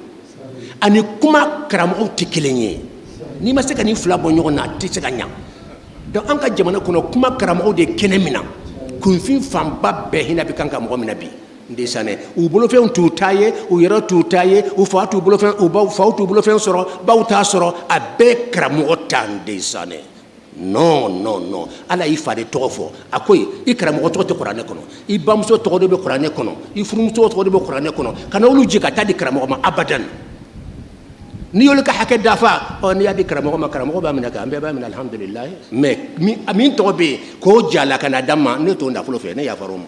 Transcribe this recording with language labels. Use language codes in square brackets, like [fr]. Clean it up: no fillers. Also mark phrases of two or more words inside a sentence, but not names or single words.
[bm] Ani kuma karamɔgɔw tɛ kelen ye. N'i ma se ka nin fila bɔ ɲɔgɔn na a tɛ se ka ɲa. Donc an ka jamana kɔnɔ kuma karamɔgɔw de kɛnɛ min na, kunfin fanba bɛɛ hinɛ bɛ kan ka mɔgɔ min na bi. Ndesanɛ u bolofɛnw t'u ta ye, u yɛrɛ t'u ta ye, u fa t'u bolofɛn, u baw faw t'u bolofɛn sɔrɔ, baw t'a sɔrɔ, a bɛɛ karamɔgɔ ta ndesanɛ. [fr] Non, non, non. [bm] Ala y'i fa de tɔgɔ fɔ. A ko i karamɔgɔ tɔgɔ tɛ kuranɛ kɔnɔ, i bamuso tɔgɔ de bɛ kuranɛ kɔnɔ, i furumuso tɔgɔ de bɛ kuranɛ kɔnɔ. Kana olu ji ka taa di karamɔgɔ ma abadan. N'i y'olu ka hakɛ dafa, n'i y'a di karamɔgɔ ma, karamɔgɔ b'a minɛ, an bɛɛ b'a minɛ alhamdulilayi. Mais min tɔgɔ bɛ yen k'o jala ka na d'a ma, ne t'o nafolo fɛ, ne yafar'o ma.